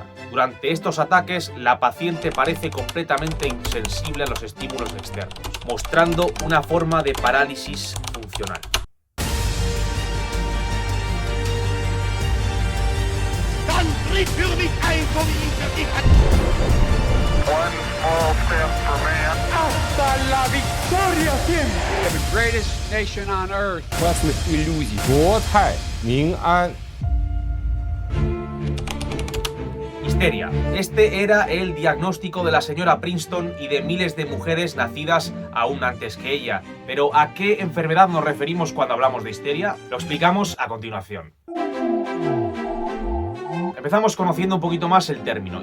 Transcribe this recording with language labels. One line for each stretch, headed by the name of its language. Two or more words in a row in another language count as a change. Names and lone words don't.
Spanish: Durante estos ataques, la paciente parece completamente insensible a los estímulos externos, mostrando una forma de parálisis funcional. ¡Hasta la victoria siempre!
English: The greatest nation on earth.
Russian: Красных иллюзий.
Chinese: 国泰民安.
Spanish: Histeria. Este era el diagnóstico de la señora Preston y de miles de mujeres nacidas aún antes que ella. Pero ¿a qué enfermedad nos referimos cuando hablamos de histeria? Lo explicamos a continuación. Empezamos conociendo un poquito más el término.